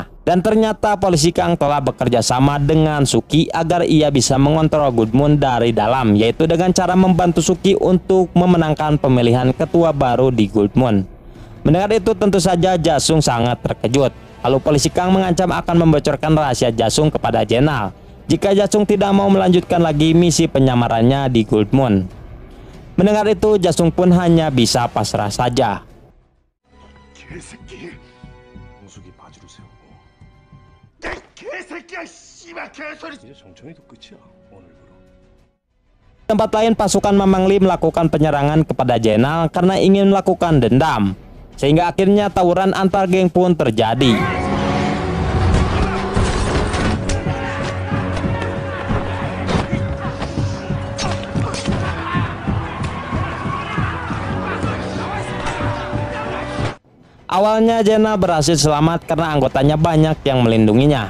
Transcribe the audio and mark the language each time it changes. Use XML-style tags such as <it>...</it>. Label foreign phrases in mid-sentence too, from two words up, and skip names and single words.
<id>Dan ternyata polisi Kang telah bekerja sama dengan Suki agar ia bisa mengontrol Gold Moon dari dalam, yaitu dengan cara membantu Suki untuk memenangkan pemilihan ketua baru di Gold Moon. Mendengar itu tentu saja Jasung sangat terkejut. Lalu polisi Kang mengancam akan membocorkan rahasia Jasung kepada Jenal jika Jasung tidak mau melanjutkan lagi misi penyamarannya di Gold Moon. Mendengar itu Jasung pun hanya bisa pasrah saja.</id> <ko>개새끼. 홍숙이 바지로 세우고. 야, 개새끼야, 씨발 개소리. 이제 정청이도 끝이야. 오늘부로.</ko> <id>Tempat lain, pasukan Mamang Li melakukan penyerangan kepada Jenal karena ingin melakukan dendam, sehingga akhirnya tawuran antar geng pun terjadi. Awalnya Jenal berhasil selamat karena anggotanya banyak yang melindunginya.</id>